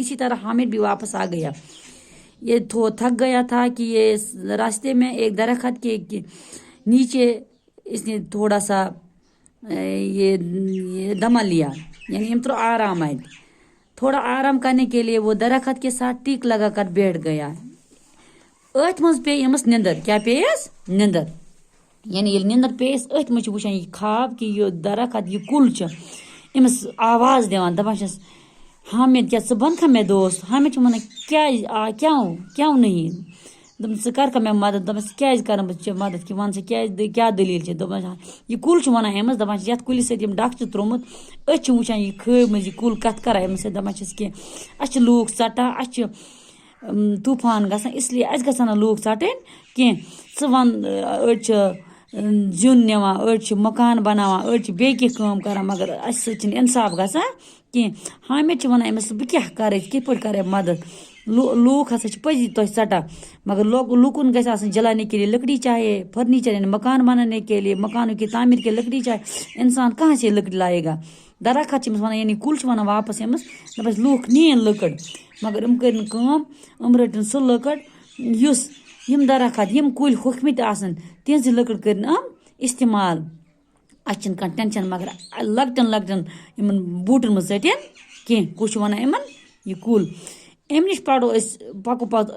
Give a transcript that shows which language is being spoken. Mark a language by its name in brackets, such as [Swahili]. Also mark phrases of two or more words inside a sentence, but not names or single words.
[Urdu] اسی طرح حامد بھی واپس آ گیا. یہ تھک گیا تھا کہ یہ راستے میں ایک درخت کے نیچے اس نے تھوڑا سا یہ دم لیا، یعنی آرام آئے. تھوڑا آرام کرنے کے لیے وہ درخت کے ساتھ ٹیک لگا کر بیٹھ گیا. [Kashmiri] اتھ مز پے امس نندر. کیا پیس؟ نندر. یعنی یہ نندر پیس اتھ مز وچھان یہ خواب کہ یہ درخت، یہ کل امس آواز دیوان، دپان چھس حامد کیا ژٕ بنکھا مے دوست؟ حامد چھ ونان کیوں نہیں؟ دپان ژٕ کرکھا مے مدد؟ دپان کیاز کرن بہ ژےٚ مدد کہ ون ژےٚ کیا دلیل چھے؟ دپان یہ کل چھ ونان امس، دپان چھس یتھ کلس سۭتۍ ڈکھ چھ ترومت، أسۍ چھ وچھان یہ خواب مز یہ کل کتھ کران امس سۭتۍ. دپان چھس کہ اس چھ لوک ژٹان، اس چھ طوفان گژھان، اس لیے اس گژھن نہٕ لوک ژٹٕنۍ کینٛہہ. ژٕ ون، أڑۍ چھِ زیُن نِوان، أڑۍ چھِ مکان بناوان، أڑۍ چھِ بیٚیہِ کینٛہہ کٲم کران، مگر اسہِ سۭتۍ چھنہٕ انصاف گژھان کینٛہہ. حامد چھ ونان امس بہٕ کیاہ کرٕ، کِتھ پٲٹھۍ کرٕ مدد؟ لوک ہسا چھ پزی تۄہہِ ژٹان، مگر لوکن گژھِ آسن [Urdu] جلانے کے لیے لکڑی چاہیے، فرنیچر یعنی مکان بنانے کے لیے، مکانوں کی تعمیر کے لکڑی چاہیے. انسان کہاں سے لکڑی لائے گا؟ [Kashmiri] درخت چھ امس ونان، یعنی کل چھ ونان واپس امس، دپان لوک نین لکڑ، مگر کٔر نہٕ کٲم، رٔٹن سُہ لکڑ یُس یم درخت، یم کُلۍ ہوٚکھمٕتۍ آسن تہنٛزِ لکڑ کٔرۍ نہٕ استعمال. اَسہِ چھِنہٕ کانٛہہ ٹٮ۪نشَن مگر لۄکٹٮ۪ن یِمَن بوٗٹَن منٛز ژٔٹِنۍ کینٛہہ کُس چھُ وَنان یِمَن یہِ کُل اَمہِ نِش پَرو أسۍ پَکو پَتہٕ